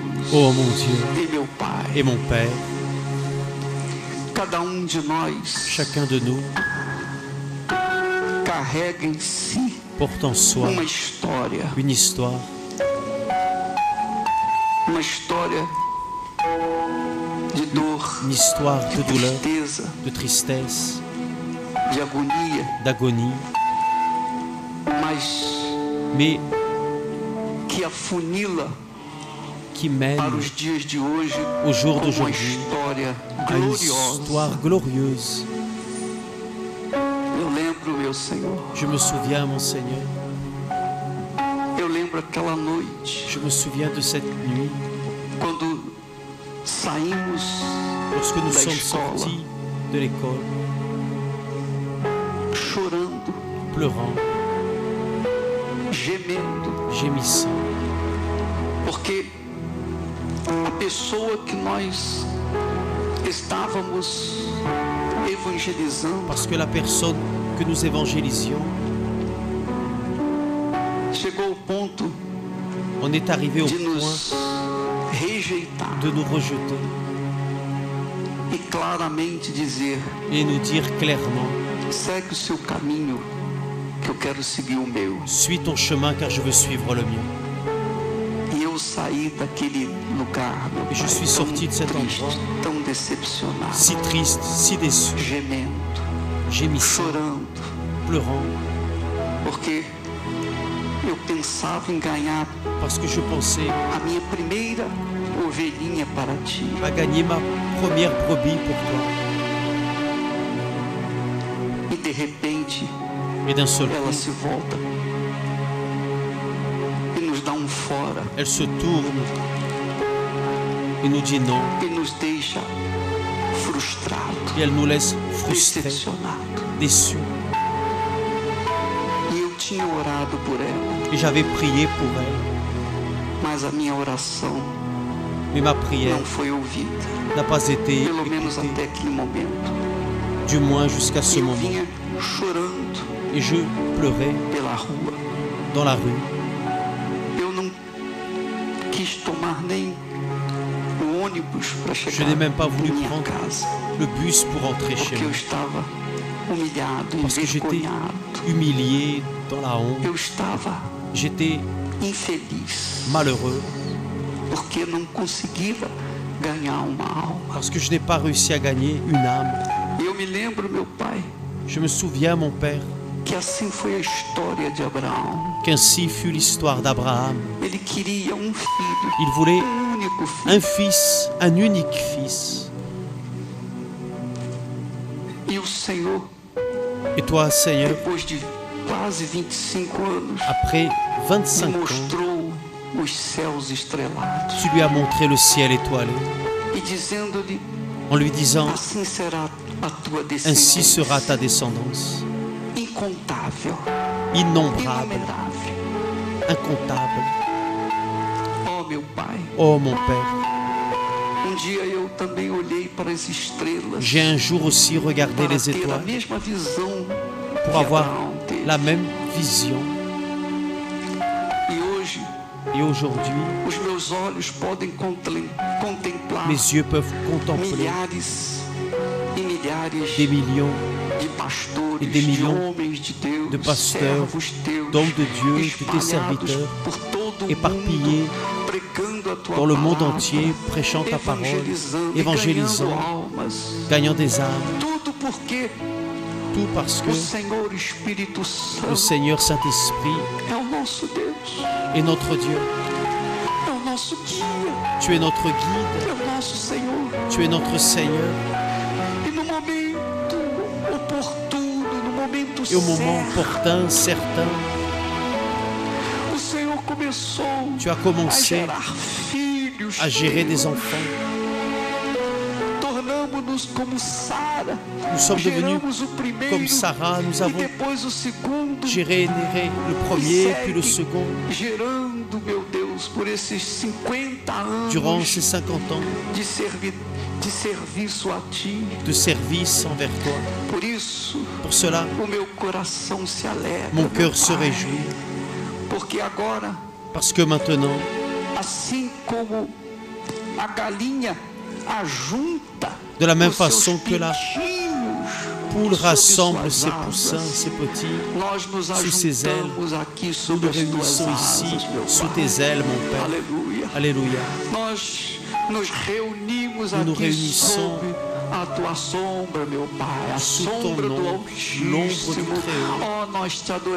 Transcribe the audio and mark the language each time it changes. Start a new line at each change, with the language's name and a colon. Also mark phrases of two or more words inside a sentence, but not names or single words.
French: Oh mon Dieu
Portuguese: e meu Pai,
French: et mon Père,
Portuguese: cada de nós
French: chacun de nous
Portuguese: carrega em si
French: porte en soi
Portuguese: uma história de dor,
French: une histoire de douleur,
Portuguese: tristeza,
French: de tristesse,
Portuguese: de agonia,
French: d'agonie, mais
Portuguese: que afunila
French: qui mène
Portuguese: para os dias de hoje
French: au jour
Portuguese: com uma
French: d'aujourd'hui
Portuguese: história
French: à une
Portuguese: gloriosa.
French: histoire glorieuse.
Portuguese: Eu lembro, meu Senhor,
French: Je me souviens, mon Seigneur,
Portuguese: eu lembro aquela noite
French: je me souviens de cette nuit,
Portuguese: quando saímos
French: lorsque nous
Portuguese: da
French: sommes
Portuguese: escola
French: sortis de l'école,
Portuguese: chorando,
French: pleurant,
Portuguese: gemendo,
French: gémissant,
Portuguese: porque a pessoa que nós estávamos evangelizando
French: parce que la personne que nous évangélisions,
Portuguese: chegou ao ponto
French: on est arrivé au
Portuguese: de
French: point
Portuguese: nos rejeitar
French: de nous rejeter
Portuguese: e claramente dizer:
French: et nous dire clairement,
Portuguese: segue o seu caminho, que eu quero seguir o meu.
French: suis ton chemin car je veux suivre le mien.
Portuguese: E eu saí daquele lugar, meu
French: Et je
Portuguese: Pai,
French: suis
Portuguese: tão
French: sorti de cet
Portuguese: triste,
French: endroit,
Portuguese: tão decepcionado,
French: si triste, si déçu,
Portuguese: gemendo,
French: gémissant,
Portuguese: chorando,
French: pleurant,
Portuguese: porque eu pensava em ganhar
French: parce que je pensais
Portuguese: a minha primeira ovelhinha para ti.
French: à gagner ma première brebis pour toi.
Portuguese: E de repente
French: Et d'un seul
Portuguese: ela
French: coup,
Portuguese: se volta e nos dá fora
French: elle se tourne et nous dit non.
Portuguese: e nos deixa frustrados,
French: Et elle nous laisse frustrés,
Portuguese: decepcionados.
French: déçus.
Portuguese: E eu tinha orado por ela,
French: Et j'avais prié pour elle.
Portuguese: mas a minha oração
French: Mais ma prière
Portuguese: não foi ouvida,
French: n'a pas été
Portuguese: pelo menos
French: écoutée,
Portuguese: até aquele momento.
French: du moins jusqu'à ce
Portuguese: E eu
French: moment.
Portuguese: vinha chorando
French: Et je pleurais
Portuguese: pela rua.
French: dans la rue.
Portuguese: Eu não quis tomar nem o ônibus para
French: Je
Portuguese: chegar
French: n'ai même pas
Portuguese: em
French: voulu
Portuguese: minha
French: prendre
Portuguese: casa,
French: le bus pour rentrer chez
Portuguese: porque eu
French: moi.
Portuguese: estava humilhado,
French: Parce que j'étais
Portuguese: envergonhado.
French: humilié, dans la honte.
Portuguese: Eu estava
French: J'étais
Portuguese: infeliz,
French: malheureux
Portuguese: porque não conseguia ganhar uma alma.
French: parce que je n'ai pas réussi à gagner une âme.
Portuguese: E eu me lembro, meu pai,
French: Je me souviens, mon Père,
Portuguese: que assim foi a história de Abraão.
French: qu'ainsi fut l'histoire d'Abraham.
Portuguese: Ele queria filho,
French: Il voulait
Portuguese: único filho.
French: un fils, un unique fils.
Portuguese: E o Senhor,
French: Et toi, Seigneur,
Portuguese: depois de quase 25 anos,
French: après
Portuguese: me
French: 25 ans,
Portuguese: mostrou os céus estrelados
French: tu lui as montré le ciel étoilé
Portuguese: e dizendo-lhe:
French: en lui disant,
Portuguese: assim será a tua
French: ainsi
Portuguese: descendência,
French: sera ta descendance,
Portuguese: incontável,
French: innombrable,
Portuguese: inumerável.
French: incontable.
Portuguese: Oh, meu Pai,
French: Oh mon Père,
Portuguese: dia eu também olhei para as estrelas
French: j'ai un jour aussi regardé
Portuguese: para
French: les
Portuguese: ter a
French: étoiles
Portuguese: mesma visão
French: pour
Portuguese: que
French: avoir
Portuguese: Abraão teve.
French: la même vision.
Portuguese: E hoje
French: Et aujourd'hui,
Portuguese: os meus olhos podem contemplar
French: mes yeux peuvent contempler
Portuguese: milhares e milhares
French: des millions
Portuguese: de pastores,
French: et des millions
Portuguese: de homens de Deus,
French: de pasteurs,
Portuguese: servos teus,
French: d'hommes de Dieu, de tes
Portuguese: espalhados
French: serviteurs,
Portuguese: por todo o
French: éparpillés
Portuguese: mundo, pregando a tua
French: dans le monde
Portuguese: palavra,
French: entier, prêchant ta parole,
Portuguese: evangelizando,
French: évangélisant,
Portuguese: ganhando almas.
French: gagnant des âmes,
Portuguese: Tudo porque
French: tout parce que
Portuguese: o Senhor Espírito
French: le
Portuguese: Santo
French: Seigneur Saint-Esprit
Portuguese: é o nosso Deus,
French: est notre Dieu.
Portuguese: é o nosso guia,
French: Tu es notre guide,
Portuguese: é o nosso Senhor.
French: tu es notre Seigneur.
Portuguese: E no momento oportuno, no momento
French: Et au moment
Portuguese: certo,
French: opportun, certain,
Portuguese: o Senhor começou
French: tu as
Portuguese: a
French: commencé
Portuguese: gerar filhos,
French: à gérer des
Portuguese: teus.
French: enfants.
Portuguese: Tornamos-nos como Sara.
French: Nous sommes devenus
Portuguese: Geramos o primeiro
French: comme Sarah, nous
Portuguese: e
French: avons
Portuguese: depois o segundo.
French: géré le premier, puis le second.
Portuguese: Gerando, meu Deus, por esses 50 anos
French: Durant ces 50 ans
Portuguese: de serviço a Ti.
French: de service envers toi.
Portuguese: Por isso,
French: Pour cela,
Portuguese: o meu coração se alegra.
French: mon
Portuguese: meu
French: cœur se
Portuguese: Pai,
French: réjouit,
Portuguese: porque agora,
French: parce que maintenant,
Portuguese: assim como
French: De la même façon que la poule rassemble ses poussins, ses petits, sous ses ailes, nous nous réunissons ici, sous tes ailes, mon Père. Alléluia. Nous nous réunissons sous ton nom, l'ombre du Très-Haut.